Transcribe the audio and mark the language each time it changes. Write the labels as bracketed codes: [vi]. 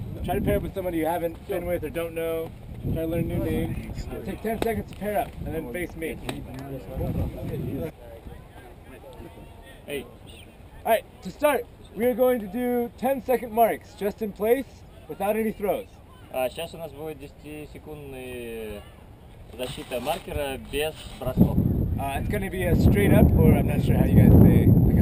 [en] Try to pair up with somebody you haven't been with or don't know. Try to learn new names. Take 10 seconds to pair up and then face me. Hey. Alright, to start, we are going to do 10-second marks just in place without any throws. [ru] Сейчас у нас будет 10-секундная защита маркера без бросков. [en] It's going to be a straight up, or I'm not sure how you guys say, like a